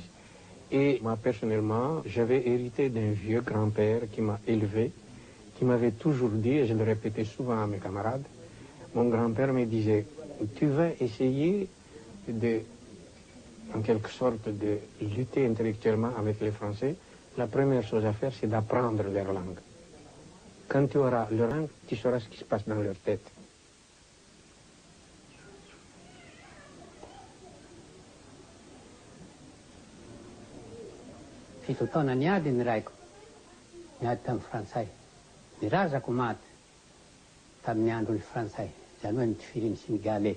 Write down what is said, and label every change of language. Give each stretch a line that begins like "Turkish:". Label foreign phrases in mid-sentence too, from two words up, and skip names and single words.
French: Et moi, personnellement, j'avais hérité d'un vieux grand-père qui m'a élevé, qui m'avait toujours dit, et je le répétais souvent à mes camarades, mon grand-père me disait, tu vas essayer de, en quelque sorte, de lutter intellectuellement avec les Français. La première chose à faire, c'est d'apprendre leur langue. Quand tu auras leur langue, tu sauras ce qui se passe dans leur tête.
Malagasy: Fitotaona niady ny raiko, niady tamin'ny frantsay. Ny razako maty tamin'ny andron'ny frantsay, izany hoe nitifiriny Sénégalais.